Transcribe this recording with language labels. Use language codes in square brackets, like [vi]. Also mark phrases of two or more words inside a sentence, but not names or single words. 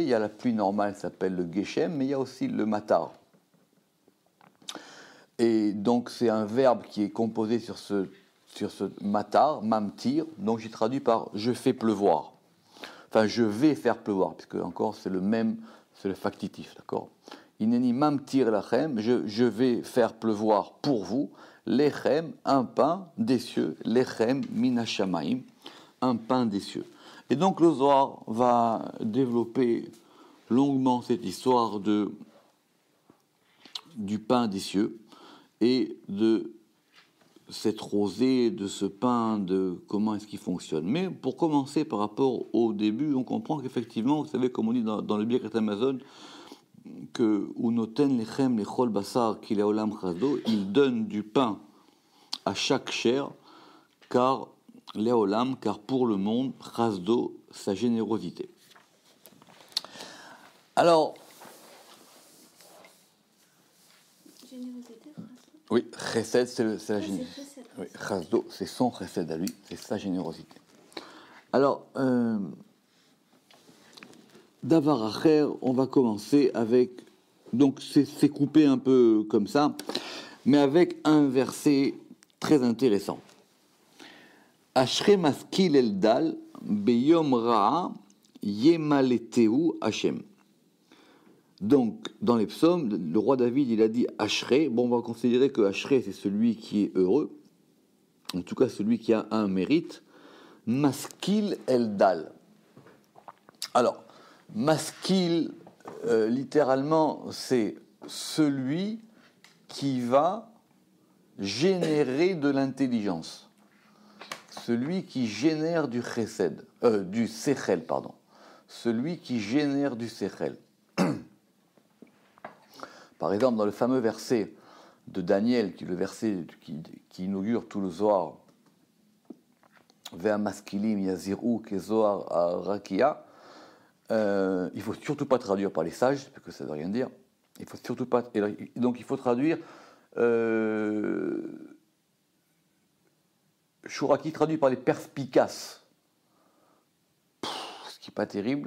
[fr] Il y a la pluie normale, ça s'appelle le geshem, mais il y a aussi le matar. Et donc, c'est un verbe qui est composé sur ce matar, mamtir, donc j'ai traduit par « je fais pleuvoir ». Enfin, je vais faire pleuvoir, puisque encore, c'est le factitif, d'accord ? [he] הנני ממטיר לכם, [fr] je vais faire pleuvoir pour vous, lechem, un pain des cieux, [he] לחם מן השמים, [fr] un pain des cieux. Et donc, le Zohar va développer longuement cette histoire du pain des cieux, et de cette rosée, de ce pain, de comment est-ce qu'il fonctionne. Mais pour commencer par rapport au début, on comprend qu'effectivement, vous savez, comme on dit dans le Birkat Hamazon, que [he] ונותן לחם לכל בשר כי לעולם חסדו, [fr] il donne du pain à chaque chair, car pour le monde, chasdo, sa générosité. Alors, oui, chesed, c'est la générosité. Oui, chasdo, c'est son chesed à lui, c'est sa générosité. Alors, [he] דבר אחר, [fr] on va commencer avec, donc c'est coupé un peu comme ça, mais avec un verset très intéressant. [he] אשרי משכיל אל דל ביום רעה ימלטהו השם. [fr] Donc, dans les psaumes, le roi David, il a dit Ashre. Bon, on va considérer que Ashre, c'est celui qui est heureux, en tout cas celui qui a un mérite. [he] משכיל אל דל. [fr] Alors, maskil, littéralement, c'est celui qui va générer de l'intelligence. Celui qui génère du chesed, du sechel, pardon. Celui qui génère du sechel. Par exemple, dans le fameux verset de Daniel, qui est le verset qui inaugure tout le Zohar, [he] והמשכילים יזהירו כזהר הרקיע, [fr] il ne faut surtout pas traduire par les sages, parce que ça ne veut rien dire. Il faut surtout pas. Donc il faut traduire. Shuraki traduit par les perspicaces, ce qui n'est pas terrible.